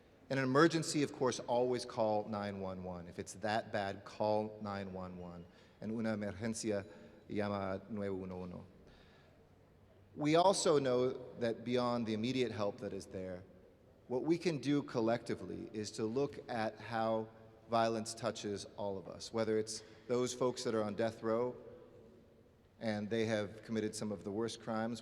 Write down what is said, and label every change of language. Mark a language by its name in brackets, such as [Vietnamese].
[English] In an emergency, of course, always call 911. If it's that bad, call 911. [Spanish] En una emergencia, llama 911. [English] We also know that beyond the immediate help that is there, what we can do collectively is to look at how violence touches all of us, whether it's those folks that are on death row and they have committed some of the worst crimes.